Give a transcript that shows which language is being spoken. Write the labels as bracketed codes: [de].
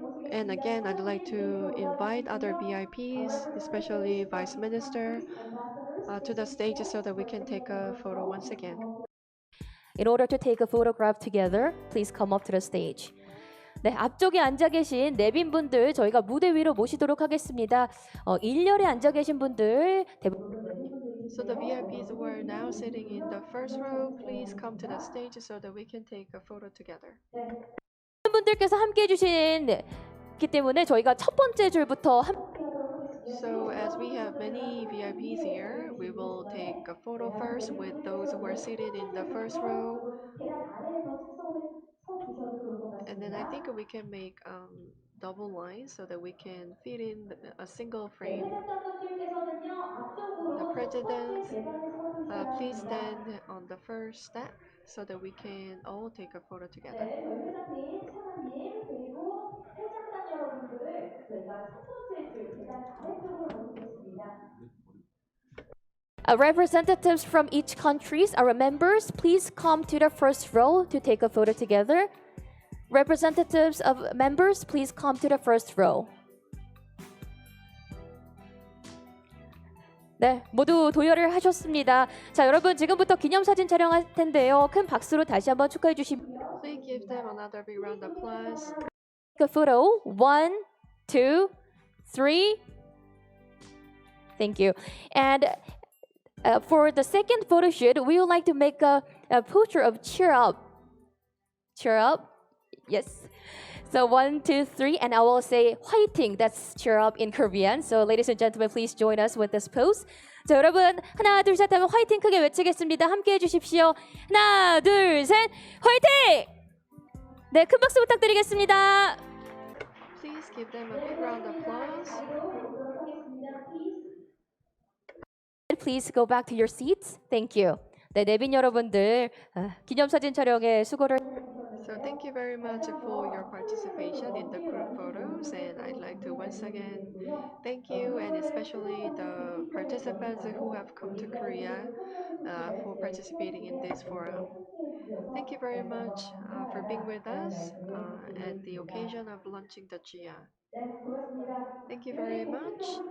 [en] And again, I'd like to invite other VIPs, especially Vice Minister, to the stage so that we can take a photo once again. In order to take a photograph together, please come up to the stage. [ko] 네, 앞쪽에 앉아 계신 내빈분들 저희가 무대 위로 모시도록 하겠습니다. 1열에 앉아 계신 분들 [en] So the VIPs who are now sitting in the first row, please come to the stage so that we can take a photo together. [ko] 분들께서 함께 해주신기 때문에 저희가 첫 번째 줄부터 [en] So as we have many VIPs here, we will take a photo first with those who are seated in the first row. And then I think we can make double lines so that we can fit in a single frame. The president, please stand on the first step so that we can all take a photo together. [ko] 네, 저희 회장님, 차관님, 그리고 회장단 여러분들을 저희가 첫 번째 줄 계단 아래쪽으로 모시겠습니다. [en] Representatives from each countries, our members, please come to the first row to take a photo together. Representatives of members, please come to the first row. [ko] 네, 모두 도열을 하셨습니다. 자, 여러분 지금부터 기념사진 촬영할 텐데요. 큰 박수로 다시 한번 축하해 주시면. [en] Please give them another big round of applause. Take a photo. 1, 2, 3. Thank you. And for the second photo shoot, we would like to make a picture of cheer up. Cheer up. Yes. So 1, 2, 3, and I will say 화이팅. That's cheer up in Korean. So ladies and gentlemen, please join us with this pose. [ko] 자, 여러분 하나, 둘, 셋 하면 화이팅 크게 외치겠습니다. 함께 해주십시오. 하나, 둘, 셋, 화이팅! 네, 큰 박수 부탁드리겠습니다. [en] Please give them a big round of applause. Please go back to your seats. Thank you. [ko] 네, 내빈 여러분들 기념사진 촬영에 수고를. [en] So thank you very much for your participation in the group photos, and I'd like to once again thank you, and especially the participants who have come to Korea for participating in this forum. Thank you very much for being with us at the occasion of launching the GIA. Thank you very much.